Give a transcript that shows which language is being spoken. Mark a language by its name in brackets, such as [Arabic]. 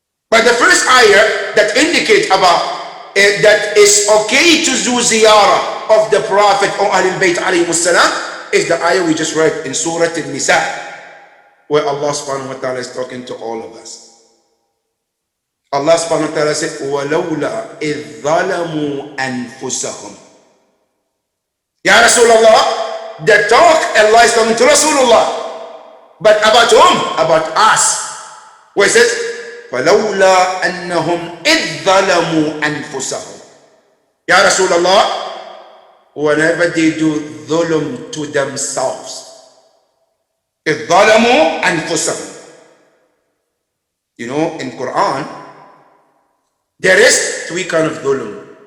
[English] But the first ayah that indicates about that is okay to do ziyarah of the Prophet or Ahlul Bayt alayhi salam is the ayah we just read in Surah An-Nisa, where Allah subhanahu wa ta'ala is talking to all of us. Allah subhanahu wa ta'ala said, [Arabic] وَلَوْلَا إِذْ ظَلَمُوا أَنفُسَهُمْ. [English] Ya Rasulullah, the talk Allah is talking to Rasulullah. But about whom? About us. [Arabic] Where it says, فَلَوْلَا أَنَّهُمْ إِذْ ظَلَمُوا أَنفُسَهُمْ. [English] Ya Rasulullah, whenever they do dhulm to themselves, [Arabic] إِذْ ظَلَمُوا أَنفُسَهُمْ. [English] You know, in Quran, there is three kinds of dhulm.